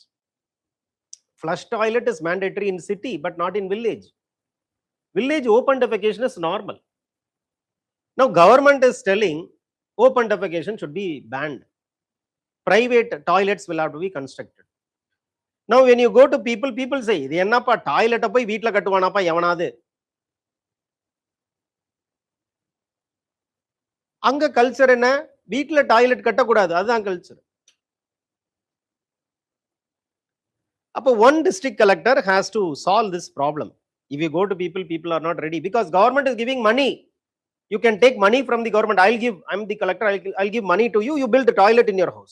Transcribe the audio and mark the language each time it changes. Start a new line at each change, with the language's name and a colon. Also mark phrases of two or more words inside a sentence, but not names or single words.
English: Flush toilet is mandatory in city, but not in village. Village open defecation is normal. Now government is telling open defecation should be banned. Private toilets will have to be constructed. Now when you go to people, people say,
Tamil: "இது என்னப்பா toilet போய் வீட்ல கட்டுவானப்பா யாவனாடு." Anga culture enna? வீட்ல toilet கட்டக்கூடாது, அதான் culture.
English: Appo one district collector has to solve this problem. If you go to people, people are not ready because government is giving money. You can take money from the government. I'm the collector, I'll give money to you, you build the toilet in your house.